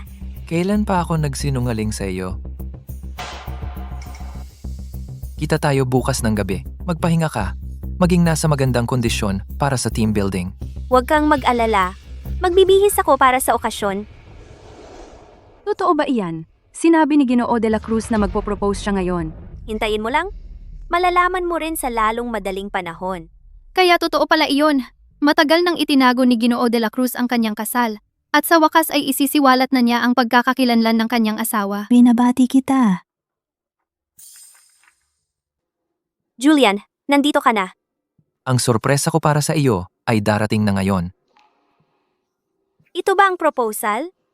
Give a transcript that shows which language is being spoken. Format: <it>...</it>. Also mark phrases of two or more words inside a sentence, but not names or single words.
<tl>Kailan pa ako nagsinungaling sa iyo? Kita tayo bukas ng gabi. Magpahinga ka. Maging nasa magandang kondisyon para sa</tl> <en>team building.</en> <tl>Huwag kang mag-alala. Magbibihis ako para sa okasyon. Totoo ba iyan? Sinabi ni Ginoo de la Cruz na magpo-propose siya ngayon. Hintayin mo lang. Malalaman mo rin sa lalong madaling panahon. Kaya totoo pala iyon. Matagal nang itinago ni Ginoo de la Cruz ang kanyang kasal. At sa wakas ay isisiwalat na niya ang pagkakakilanlan ng kanyang asawa. Binabati kita. Julian, nandito ka na. Ang sorpresa ko para sa iyo ay darating na ngayon. Ito ba ang proposal?</tl>